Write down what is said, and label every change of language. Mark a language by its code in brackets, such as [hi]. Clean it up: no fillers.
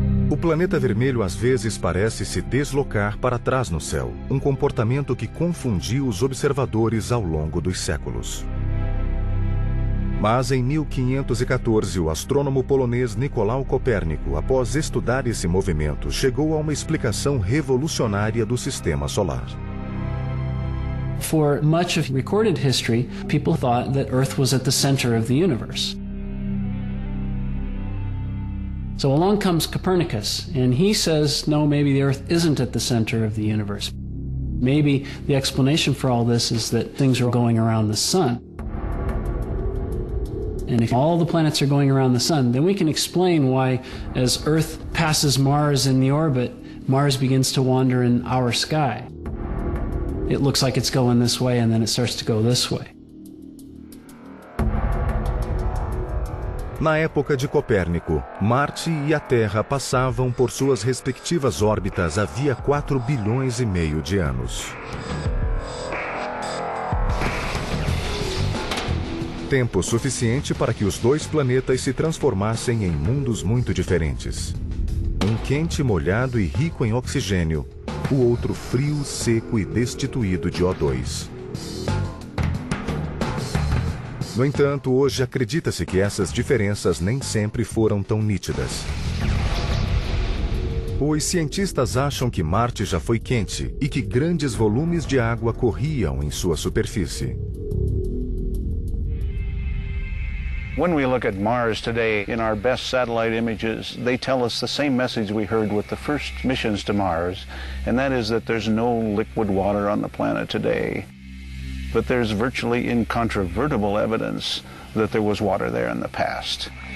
[pt] O planeta vermelho às vezes parece se deslocar para trás no céu, um comportamento que confundiu os observadores ao longo dos séculos. Mas em 1514, o astrônomo polonês Nicolau Copérnico, após estudar esse movimento, chegou a uma explicação revolucionária do sistema solar. [en] For much of recorded history, people thought that Earth was at the center of the universe. So along comes Copernicus, and he says, no, maybe the Earth isn't at the center of the universe. Maybe the explanation for all this is that things are going around the sun. And if all the planets are going around the sun, then we can explain why, as Earth passes Mars in the orbit, Mars begins to wander in our sky. It looks like it's going this way, and then it starts to go this way. [pt] Na época de Copérnico, Marte e a Terra passavam por suas respectivas órbitas havia 4 bilhões e meio de anos. Tempo suficiente para que os dois planetas se transformassem em mundos muito diferentes. Um quente, molhado e rico em oxigênio, o outro frio, seco e destituído de O2. No entanto, hoje acredita-se que essas diferenças nem sempre foram tão nítidas. Os cientistas acham que Marte já foi quente e que grandes volumes de água corriam em sua superfície. [en] When we look at Mars today in our best satellite images, they tell us the same message we heard with the first missions to Mars, and that is that there's no liquid water on the planet today. But there's virtually incontrovertible evidence that there was water there in the past.